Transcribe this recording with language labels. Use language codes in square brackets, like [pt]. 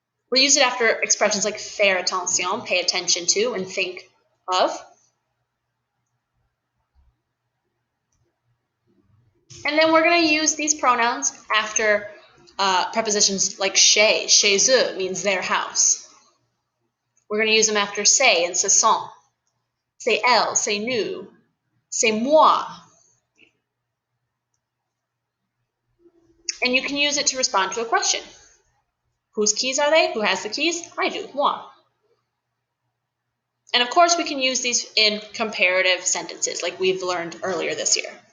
[en] We'll use it after expressions like [fr] faire attention, [en] pay attention to, and think of. And then we're going to use these pronouns after prepositions like chez. [fr] Chez eux [en] means their house. We're going to use them after c'est and ce sont. [fr] C'est elle, c'est nous, c'est moi. [en] And you can use it to respond to a question. Whose keys are they? Who has the keys? I do, moi. And of course, we can use these in comparative sentences like we've learned earlier this year.